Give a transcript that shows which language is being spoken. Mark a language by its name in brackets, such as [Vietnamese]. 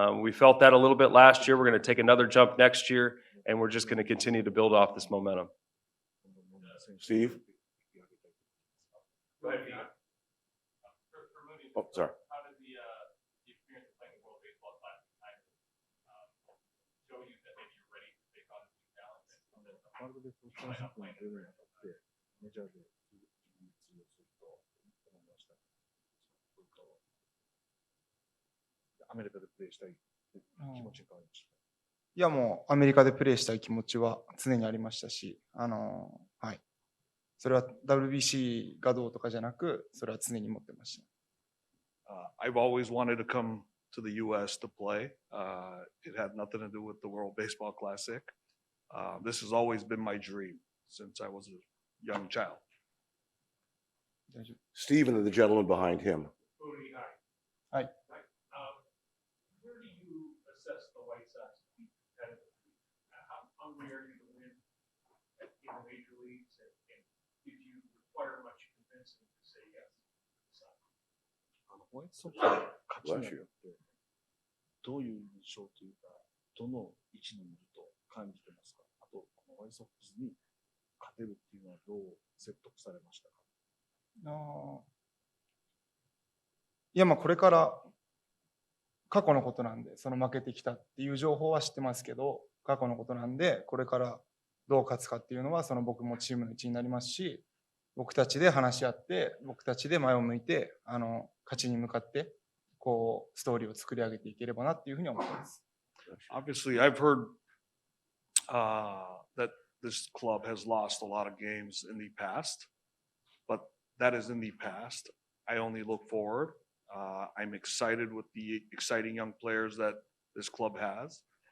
[English] We felt that a little bit last year. We're going to take another jump next year, and we're just going to continue to build off this momentum. Steve? Go ahead, Pete. For Mooney, Oh, sorry. how did the experience of playing the World Baseball Classic kind of show you that maybe you're ready to take on this new talent? [Japanese] ワールドベースボールクラシックに出るにあたってメジャーで通用すると思いました。アメリカでプレーしたい気持ちに変わりました。いや、もうアメリカでプレーしたい気持ちは常にありましたし、はい。それは WBC がどうとかじゃなく、それは常に持ってました。 [English] I've always wanted to come to the U.S. to play. It had nothing to do with the World Baseball Classic. This has always been my dream since I was a young child. [Japanese] 大丈夫。 [English] Steve and the gentleman behind him. Mooney, hi. [Japanese] はい。 [English] Where do you assess the White Sox competitively? How hungry are you to win in the major leagues? And did you require much convincing to say yes? [Japanese] ホワイトソックスの勝ちによってどういう印象というか、どの位置にいると感じてますか？あと、このホワイトソックスに勝てるっていうのはどう説得されましたか？いや、まあこれから過去のことなんで、その負けてきたっていう情報は知ってますけど、過去のことなんで、これからどう勝つかっていうのは、その僕もチームの一員になりますし、僕たちで話し合って、僕たちで前を向いて、勝ちに向かって、こう、ストーリーを作り上げていければなっていうふうに思ってます。 [English] Obviously, I've heard that this club has lost a lot of games in the past, but that is in the past. I only look forward. I'm excited with the exciting young players that this club has.